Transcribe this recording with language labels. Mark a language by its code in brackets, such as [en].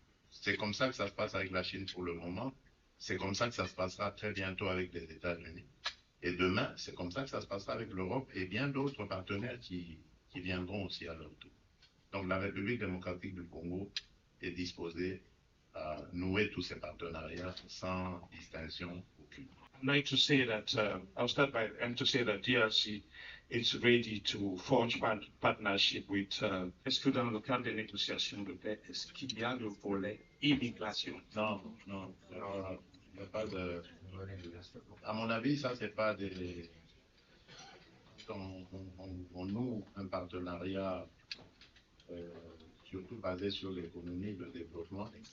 [fr] C'est comme ça que ça se passe avec la Chine pour le moment. C'est comme ça que ça se passera très bientôt avec les États-Unis. Et demain, c'est comme ça que ça se passera avec l'Europe et bien d'autres partenaires qui viendront aussi à leur tour. Donc la République démocratique du Congo est disposée à nouer tous ces partenariats sans distinction aucune. [en] I'd like to say that, I'll start by and to say that DRC is ready to forge partnership with. [fr] Est-ce que dans le cadre des négociations de paix, est-ce qu'il y a le volet immigration? Non, il n'y a pas de. À mon avis, ça, c'est pas des. On noue un partenariat surtout basé sur l'économie, le développement.